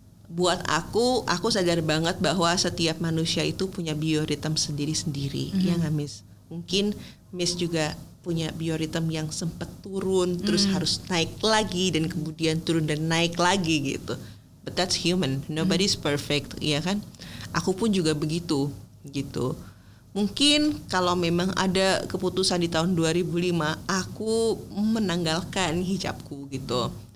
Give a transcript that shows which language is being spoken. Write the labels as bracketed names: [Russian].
[Indonesian] Buat aku sadar banget bahwa setiap manusia itu punya bioritem sendiri-sendiri. Ya nggak, Miss? Mungkin Miss juga punya bioritem yang sempat turun, terus harus naik lagi, dan kemudian turun dan naik lagi gitu. [English] But that's human, nobody's perfect, [Indonesian] ya kan? Aku pun juga begitu, gitu. Mungkin kalau memang ada keputusan di tahun 2005, aku menanggalkan hijabku gitu.